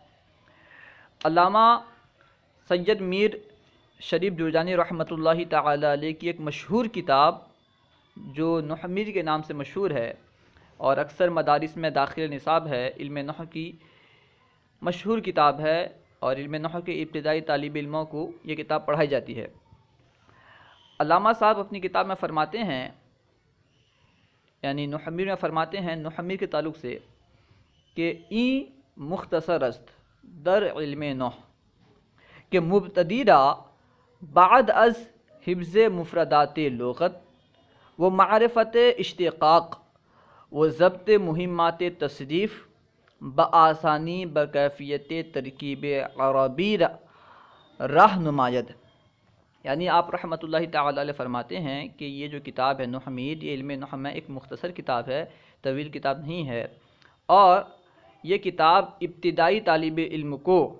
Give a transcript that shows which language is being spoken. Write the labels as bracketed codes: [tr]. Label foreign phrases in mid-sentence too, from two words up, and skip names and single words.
[ur] علامہ سید میر شریف جرجانی رحمۃ اللہ تعالی علیہ کی ایک مشہور کتاب جو نحو میر کے نام سے مشہور ہے اور اکثر مدارس میں داخل نصاب ہے، علم نحو کی مشہور کتاب ہے، اور علم نحو کے ابتدائی طالب علموں کو یہ کتاب پڑھائی جاتی ہے۔ علامہ صاحب اپنی کتاب میں فرماتے ہیں، یعنی نحو میر میں فرماتے ہیں نحو میر کے تعلق سے کہ [fa] این مختصر است در علم نحو کہ مبتدی را بعد از حفظ مفردات لغت و معرفت اشتقاق و ضبط مہمات تصریف بآسانی بکیفیت ترکیب عربی راہ نماید۔ [ur] یعنی آپ رحمۃ اللہ تعالی علیہ فرماتے ہیں کہ یہ جو کتاب ہے نحو میر، یہ علم نحو میں ایک مختصر کتاب ہے، طویل کتاب نہیں ہے، اور یہ کتاب ابتدائی طالب علم کو